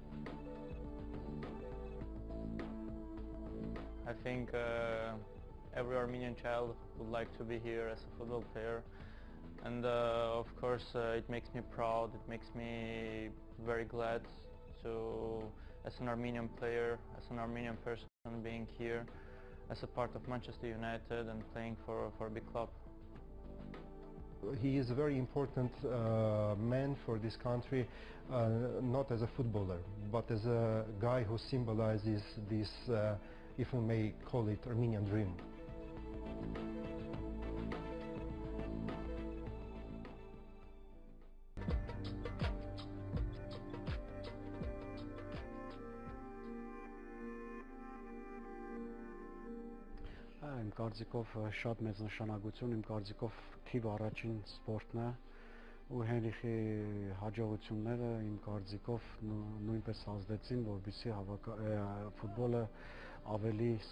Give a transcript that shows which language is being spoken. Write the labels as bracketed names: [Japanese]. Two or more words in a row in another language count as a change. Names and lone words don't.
[English] I think every Armenian child would like to be here as a football player, and of course it makes me proud, it makes me very glad to, as an Armenian player, as an Armenian person, being here as a part of Manchester United and playing for a big club. He is a very important man for this country, not as a footballer, but as a guy who symbolizes this, if we may call it, Armenian dream. [Armenian] Իմ կարծիքով շատ մեծ նշանակություն, իմ կարծիքով թիվ առաջին սպորտն է ու Հենրիխի հաջողությունները իմ կարծիքով նույնպես ազդեցին, որպեսզի ֆուտբոլը ավելի